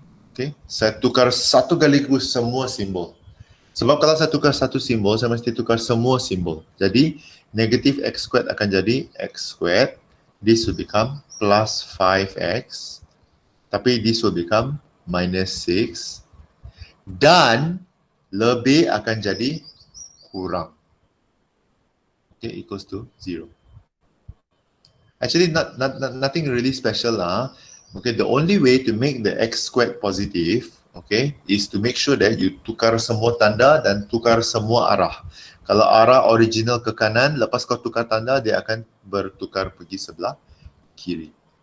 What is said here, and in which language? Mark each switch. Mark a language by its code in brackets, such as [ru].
[ms] Okay, saya tukar satu sekaligus semua simbol. Sebab kalau saya tukar satu simbol, saya mesti tukar semua simbol. Jadi, negative x squared akan jadi x squared. [en] This will become plus 5x. [ms] Tapi [en] this will become minus 6. [ms] Dan lebih akan jadi kurang. [en] Okay, equals to 0. Actually, nothing really special lah. Okay, the only way to make the x squared positive, okay, is to make sure that you [ms] tukar semua tanda dan tukar semua arah. Kalau arah original ke kanan, lepas kau tukar tanda, dia akan bertukar pergi sebelah kiri.